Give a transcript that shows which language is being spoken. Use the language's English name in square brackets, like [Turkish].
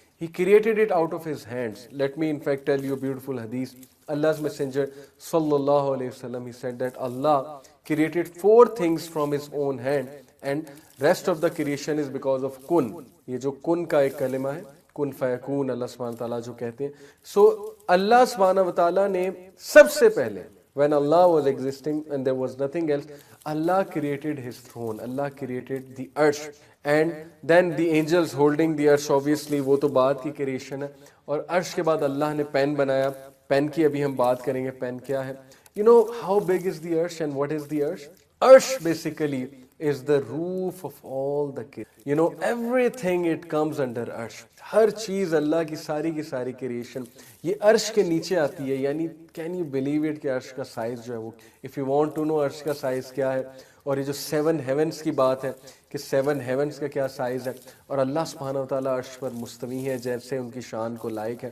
[English] He created it out of his hands. Let me in fact tell you a beautiful hadith. Allah's messenger sallallahu alayhi wasallam, he said that Allah created 4 things from his own hand, and rest of the creation is because of kun. یہ جو kun کا ایک کلمہ ہے، kun فیکون، اللہ سبحانہ وتعالیٰ جو کہتے ہیں۔ So اللہ سبحانہ وتعالیٰ نے سب سے پہلے، when Allah was existing and there was nothing else, Allah created his throne, Allah created the earth, and then the angels holding the earth, obviously وہ تو بعد کی کریشن ہے۔ اور عرش کے بعد اللہ نے پین بنایا، پین کی ابھی ہم بات کریں گے، پین کیا ہے۔ How big is the earth and what is the earth? Earth basically is the roof of all the everything it comes under arsh. [Urdu] ہر چیز اللہ کی ساری کریشن یہ عرش کے نیچے آتی ہے. یعنی کین یو بلیو اٹ کہ عرش کا سائز جو ہے وہ, if you want to know عرش کا سائز کیا ہے, اور یہ جو 7 ہیونس کی بات ہے کہ 7 ہیونس کا کیا سائز ہے, اور اللہ سبحانہ وتعالیٰ عرش پر مستوی ہے جیسے ان کی شان کو لائق ہے.